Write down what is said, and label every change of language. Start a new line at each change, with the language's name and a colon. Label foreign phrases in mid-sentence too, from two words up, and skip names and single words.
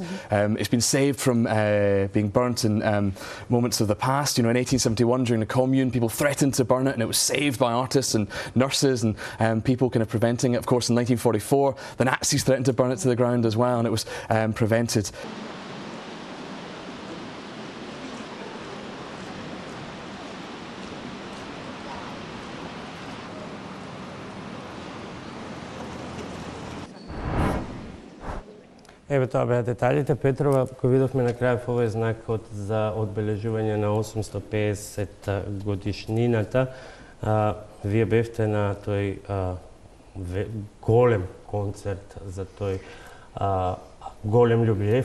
English: It's been saved from being burnt in moments of the past. In 1871 during the Commune, people threatened to burn it and it was saved by artists and nurses and people kind of preventing it. Of course, in 1944, the Nazis threatened to burn it to the ground as well, and it was prevented.
Macedonian: Еве тоа беа деталите. Петрова, кој видовме на крајов овој знакот за одбележување на 850 годишнината, вие бевте на тој голем концерт за тој голем љубилеј.